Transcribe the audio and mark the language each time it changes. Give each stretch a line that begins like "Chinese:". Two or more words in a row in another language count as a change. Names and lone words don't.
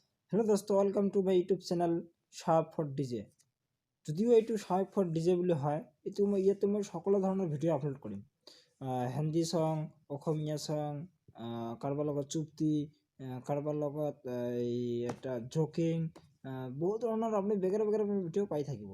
English: Hello दोस्तों, welcome to my YouTube channel Sharp for DJ।
Assamese: যদিও এইটো শাৰ্প ফৰ ডিজে বুলি হয়, এইটো মই ইয়াতে মই সকলো ধৰণৰ ভিডিঅ' আপলোড কৰিম। হিন্দী সং, অসমীয়া সং, কাৰোবাৰ লগত চুক্তি, কাৰোবাৰ লগত এটা জকিং, বহুত ধৰণৰ আপুনি বেগেৰে বেগেৰে ভিডিঅ' পাই থাকিব।